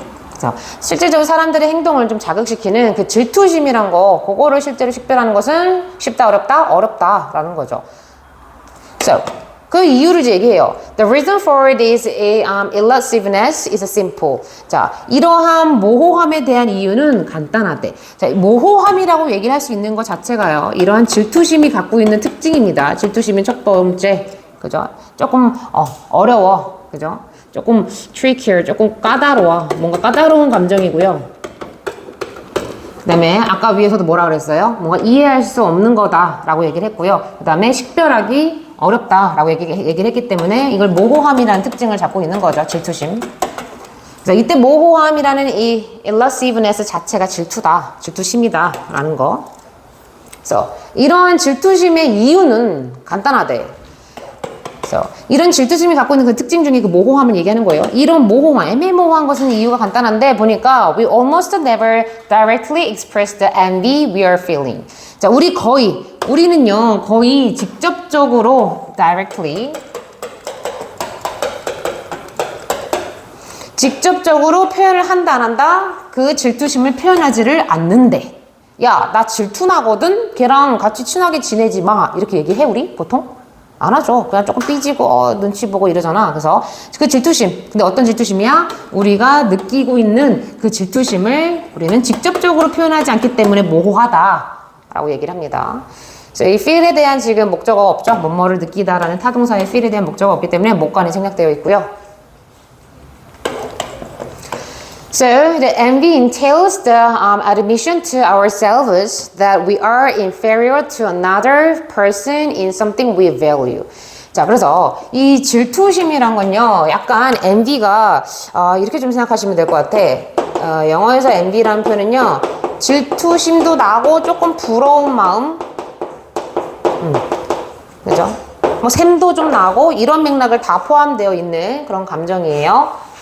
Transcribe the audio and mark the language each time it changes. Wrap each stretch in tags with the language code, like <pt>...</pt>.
<ko>그래서 실질적으로 사람들의 행동을 좀 자극시키는 그 질투심이란 거, 그거를 실제로 식별하는 것은 쉽다, 어렵다, 어렵다라는 거죠. So, 그 이유를 이제 얘기해요.</ko> <en>The reason for this elusiveness is simple.</en> <ko>자, 이러한 모호함에 대한 이유는 간단하대. 자, 모호함이라고 얘기를 할 수 있는 것 자체가요, 이러한 질투심이 갖고 있는 특징입니다. 질투심은 첫 번째, 그죠? 조금 어려워, 그죠? 조금 trickier, 조금 까다로워, 뭔가 까다로운 감정이고요. 그 다음에 아까 위에서도 뭐라 그랬어요? 뭔가 이해할 수 없는 거다라고 얘기를 했고요. 그 다음에 식별하기 어렵다라고 얘기를 했기 때문에 이걸 모호함이라는 특징을 잡고 있는 거죠. 질투심. 그래서 이때 모호함이라는 이 elusiveness 자체가 질투다, 질투심이다 라는 거. 그래서 이러한 질투심의 이유는 간단하대. 그래서 이런 질투심이 갖고 있는 그 특징 중에 그 모호함을 얘기하는 거예요. 이런 모호함, 애매모호한 것은 이유가 간단한데 보니까</ko> <en>we almost never directly express the envy we are feeling.</en> <ko>자, 우리는요 거의 직접적으로 directly 직접적으로 표현을 한다 안 한다 그 질투심을 표현하지를 않는데, 야, 나 질투나거든? 걔랑 같이 친하게 지내지 마, 이렇게 얘기해 우리 보통? 안 하죠. 그냥 조금 삐지고 눈치 보고 이러잖아. 그래서 그 질투심, 근데 어떤 질투심이야? 우리가 느끼고 있는 그 질투심을 우리는 직접적으로 표현하지 않기 때문에 모호하다 라고 얘기를 합니다. 이 feel에 대한 지금 목적어가 없죠. 뭐뭐를 느끼다라는 타동사의 feel에 대한 목적어가 없기 때문에 목관이 생략되어 있고요.</ko> <en>So, the envy entails the admission to ourselves that we are inferior to another person in something we value.</en> <ko>자, 그래서 이 질투심이란 건요, 약간 envy가 이렇게 좀 생각하시면 될 것 같아. 영어에서 envy라는 표현은요, 질투심도 나고 조금 부러운 마음, 그죠? 뭐 샘도 좀 나고 이런 맥락을 다 포함되어 있는 그런 감정이에요.</ko>